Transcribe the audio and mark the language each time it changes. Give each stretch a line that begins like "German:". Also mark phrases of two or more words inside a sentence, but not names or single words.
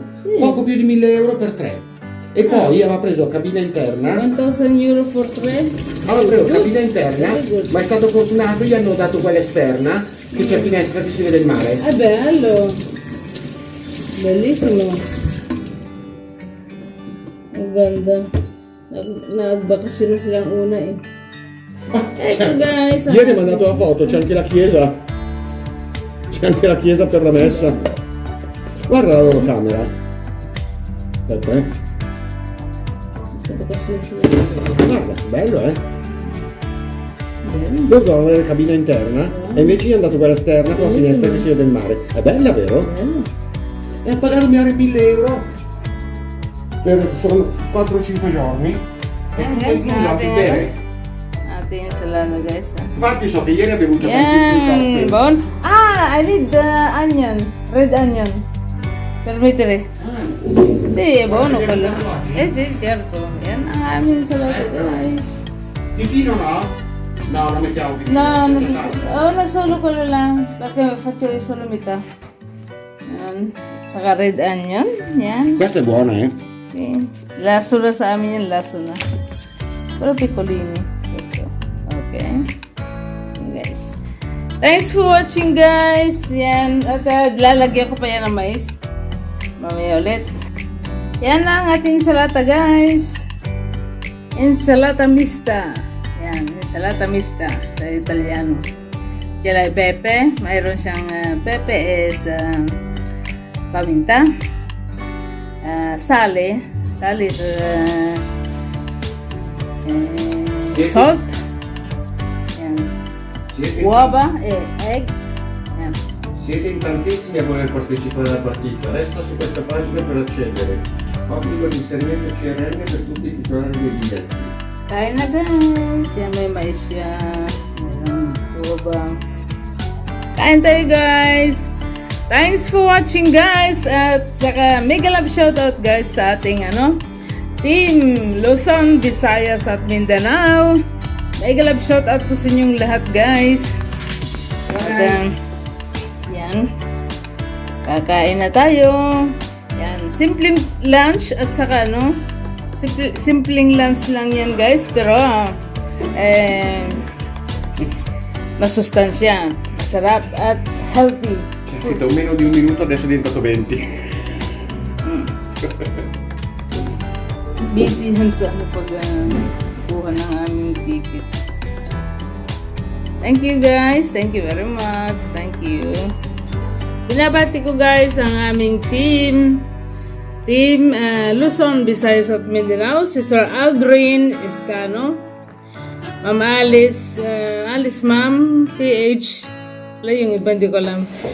Italian: Sì. Poco più di 1000 euro per 3. E poi aveva preso cabina interna. 1,000 euro per 3. Aveva preso cabina interna,
English: Very good.
Italian: ma è stato fortunato, gli hanno dato quella esterna, che c'è finestra che si vede il mare. È bello. Bellissimo.
Filipino: Ang ganda. Nagbakasyon na silang una eh.
Italian: Ecco guys. Ieri mi ha mandato la foto, c'è anche la chiesa. C'è anche la chiesa per la messa. Guarda la loro camera. Aspetta,
Filipino: Nagbakasyon sila.
Italian: Guarda, bello, Bello. Loro dovevano avere cabina interna e invece gli hanno dato quella esterna con la finestra che si vede il mare. È bella, vero? Bello. E a pagare 1000 euro per sono 4-5 giorni.
Filipino: Ayan guys,
Italian: Non si bere.
Filipino: ating ensalada guys.
Italian: Infatti so che ieri ha bevuto tantissimi
Filipino: Yan,
Italian: cocktail.
English: bon. I need onion, red onion.
Italian: Permettere. Sì, è buono quello. Sì, certo.
Filipino: Yan ang aming ensalada guys.
Italian: Di vino no? No, lo mettiamo di vino. No, solo quello lang. Perché faccio solo metà.
Filipino: Yan. Saka
English: red onion.
Filipino: Yan.
Italian: Questa è buona, eh? Sì.
Filipino: Laso na sa amin yan, laso na.
Italian: Pero piccolini. Questo.
English: Okay.
Filipino: Yan, guys.
English: Thanks for watching guys. Yan.
Filipino: At lalagyan ko pa yan ng mais. Mamaya ulit. Yan na ang ating salata guys.
Italian: Insalata mista. Yan. Insalata mista
Filipino: sa Italiano. Diyan ay pepe. Mayroon siyang pepe is paminta. Sale salt, yan.
Italian: Uova e
Filipino: egg, yan.
Italian: Siete in tantissimi a voler partecipare alla partita. Resta su questa pagina per accedere. Obbligo di inserimento CRM per tutti i titolari dei biglietti.
Filipino: Kain na guys, yan may mais siya, mayroong uova. Kain tayo guys.
English: Thanks for watching guys,
Filipino: at saka
English: mega love shoutout guys
Filipino: sa ating Team Luzon, Visayas at Mindanao.
English: Mega love shoutout
Filipino: po sa inyong lahat guys. At yan, kakain na tayo. Yan, simpleng lunch at saka simpleng lunch lang yan guys, pero masustansya, masarap at healthy.
Italian: C'è scritto meno di un minuto, adesso è diventato 20.
Filipino: Busy yan sa pag kuha ng aming ticket.
English: Thank you guys. Thank you very much. Thank you.
Filipino: Binabati ko guys ang aming team Luzon, Visayas at Mindanao. Si Sir Aldrin Escano, Ma'am Alice, Ma'am PH, wala yung iba, hindi ko alam.